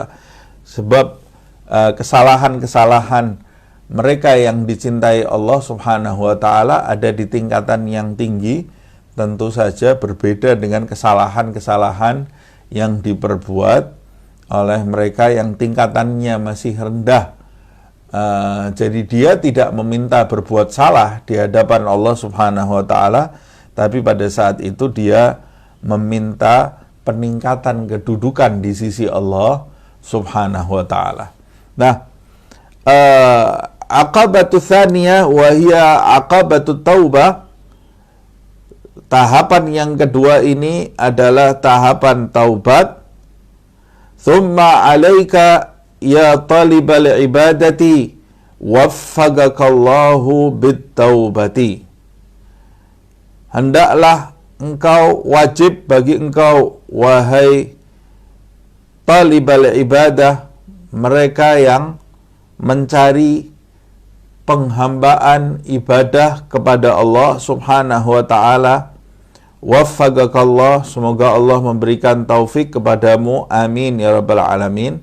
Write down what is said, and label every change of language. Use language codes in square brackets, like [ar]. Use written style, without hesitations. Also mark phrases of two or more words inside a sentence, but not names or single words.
[id] Sebab kesalahan-kesalahan mereka yang dicintai Allah [ar] سبحانه وتعالى [id] ada di tingkatan yang tinggi, tentu saja berbeda dengan kesalahan-kesalahan yang diperbuat oleh mereka yang tingkatannya masih rendah. Jadi dia tidak meminta berbuat salah di hadapan Allah [ar] سبحانه وتعالى, [id] tapi pada saat itu dia meminta peningkatan kedudukan di sisi Allah [ar] سبحانه وتعالى. [id] Nah, [ar] عقبة ثانية وهي عقبة توبة. [id] Tahapan yang kedua ini adalah tahapan taubat. [ar] ثم عليك يا طالب العبادة وفقك الله بالتوبة. [id] Hendaklah engkau, wajib bagi engkau, wahai [ar] طالب العبادة, [id] mereka yang mencari penghambaan ibadah kepada Allah [ar] سبحانه وتعالى, [id] waffaqakallah, semoga Allah memberikan taufik kepadamu, [ar] آمين يا رب العالمين.